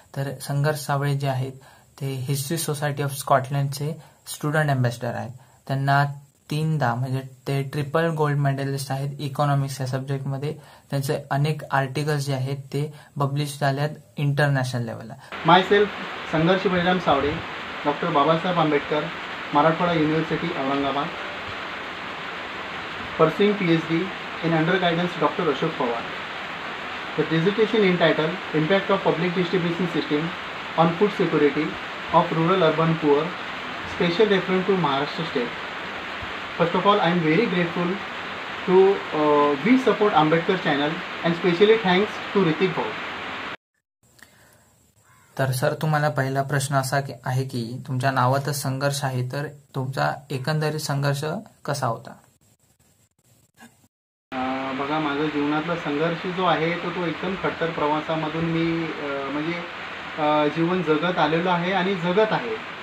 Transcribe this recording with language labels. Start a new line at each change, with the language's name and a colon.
Marathi: तर संघर्ष सावळे जे आहेत ते history society of स्कॉटलंडचे student ambassador आहेत। त्यांना तीनदा म्हणजे ते ट्रिपल गोल्ड मेडलिस्ट आहेत इकॉनॉमिक्स या सब्जेक्टमध्ये। त्यांचे अनेक आर्टिकल्स जे आहेत ते पब्लिश झालेत इंटरनॅशनल लेवलला।
English: Myself Sangharsh Baliram Sawale, doctor Babasaheb Ambedkar, Marathwada University, Aurangabad, pursuing PhD in under guidance Dr. Ashok Pawar. The dissertation entitled Impact of Public Distribution System on Food Security of Rural Urban Poor, special reference to Maharashtra State. First of all, I am very grateful to We Support Ambedkar channel and specially thanks to Ritik Bhau.
Marathi: तर sir, तुम्हाला पहिला प्रश्न असा आहे की तुमच्या नावातच संघर्ष आहे, तर तुमचा एकंदरीत संघर्ष कसा होता? बघा, माझ्या जीवनातला संघर्ष जो आहे तो एकदम खडतर प्रवासामधून मी म्हणजे जीवन जगत आलेलो आहे आणि जगत आहे।